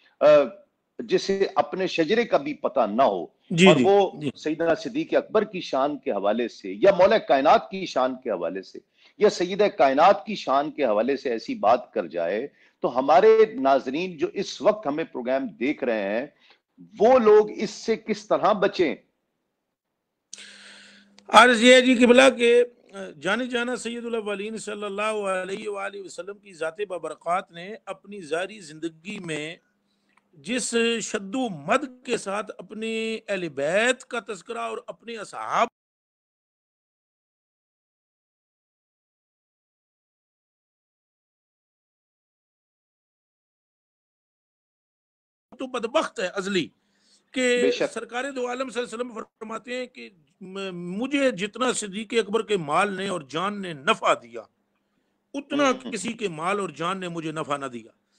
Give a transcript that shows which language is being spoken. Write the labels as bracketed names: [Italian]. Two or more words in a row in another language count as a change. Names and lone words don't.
[Urdu] جسے اپنے شجرے کا بھی پتہ نہ ہو، اور وہ سیدنا صدیق اکبر کی شان کے حوالے سے، یا مولا کائنات کی شان کے حوالے سے، یا سیدہ کائنات کی شان کے حوالے سے ایسی بات کر جائے، تو ہمارے ناظرین جو اس وقت ہمیں پروگرام دیکھ رہے ہیں، وہ لوگ اس سے کس طرح بچیں؟ عرض یہ ہے جی قبلہ کہ جانے جانا سید الاولین [Arabic] صلی اللہ علیہ وآلہ وسلم [Urdu] کی ذات بابرکات نے اپنی ظاہری زندگی میں جس شد و مد کے ساتھ اپنے اہل بیت کا تذکرہ اور اپنے اصحاب تو بدبخت ہے ازلی کہ سرکار دو عالم [Arabic] صلی اللہ علیہ وسلم [Urdu] فرماتے ہیں کہ مجھے جتنا صدیق اکبر کے مال نے اور جان نے نفع دیا، اتنا کسی کے مال اور جان نے مجھے نفع نہ دیا۔